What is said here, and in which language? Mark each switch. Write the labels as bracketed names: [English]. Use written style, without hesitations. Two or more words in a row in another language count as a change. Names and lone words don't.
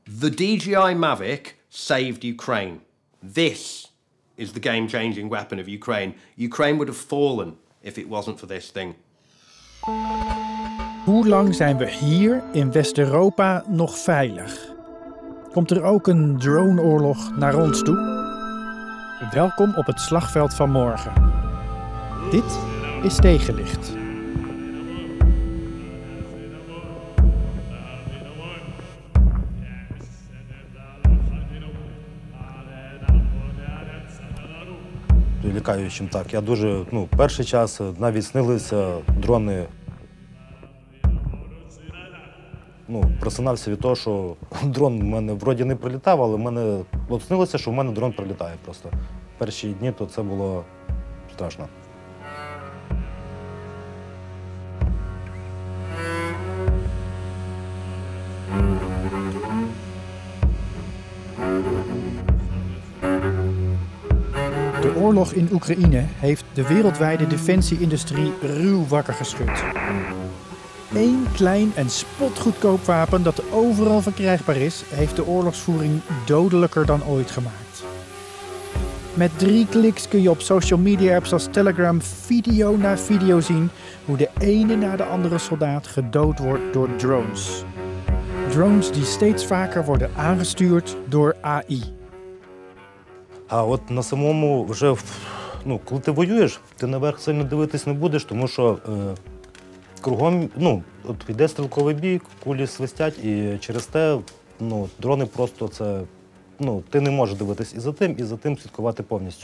[English] The DJI Mavic saved Ukraine. This is the game-changing weapon of Ukraine. Ukraine would have fallen if it wasn't for this thing. [Dutch] Hoe lang zijn we hier in West-Europa nog veilig? Komt er ook een drone-oorlog naar ons toe? Welkom op het slagveld van morgen. Dit is Tegenlicht. [Ukrainian] Лякаючим, так. Я дуже, перший час навіть снилися дрони. Просинався від того, що дрон в мене вроді не прилітав, але в мене снилося, що в мене дрон прилітає просто. Перші дні то це було страшно. [Dutch] De oorlog in Oekraïne heeft de wereldwijde defensieindustrie ruw wakker geschud. Eén klein en spotgoedkoop wapen dat overal verkrijgbaar is, heeft de oorlogsvoering dodelijker dan ooit gemaakt. Met 3 kliks kun je op [English] social media [Dutch] apps als Telegram video na video zien hoe de ene na de andere soldaat gedood wordt door drones. Drones die steeds vaker worden aangestuurd door AI. [Ukrainian] А от на самому вже, коли ти воюєш, ти наверх сильно дивитись не будеш, тому що кругом, от йде стрілковий бій, кулі свистять, і через те, дрони просто це, ти не можеш дивитись і за тим слідкувати повністю.